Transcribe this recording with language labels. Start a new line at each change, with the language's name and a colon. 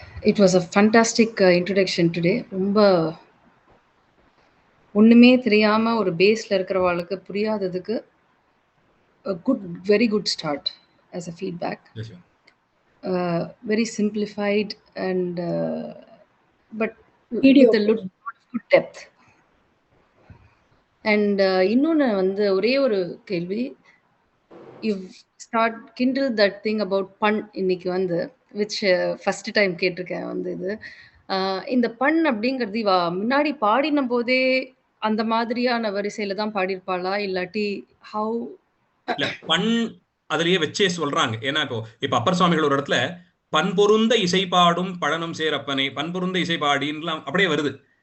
English: It was a fantastic introduction today.
Tamil: ரொம்ப ஒண்ணுமே தெரியாம ஒரு பேஸ்ல இருக்கிறவங்களுக்கு புரியாததுக்கு
English: very good start as a feedback. Yes, sir. Very simplified and but with a lot of good depth. And
Tamil: இன்னொன்னு வந்து ஒரே ஒரு கேள்வி,
English: you've start kindle that thing about pun
Tamil: இன்னைக்கு வந்து,
English: which first time
Tamil: கேட்டிருக்கேன் வந்து இது. இந்த பண் அப்படிங்கிறது முன்னாடி பாடின போதே அந்த மாதிரியான வரிசையில தான் பாடியிருப்பாளா, இல்லாட்டி ஹவு? இல்ல, பண் அதுலயே வச்சே சொல்றாங்க. ஏன்னா இப்ப அப்பர் சுவாமிகள் ஒரு இடத்துல பண்பொருந்த இசை பாடும் பழனம் சேரப்பனை, பண்பொருந்த இசை பாடின்லாம் அப்படியே வருது.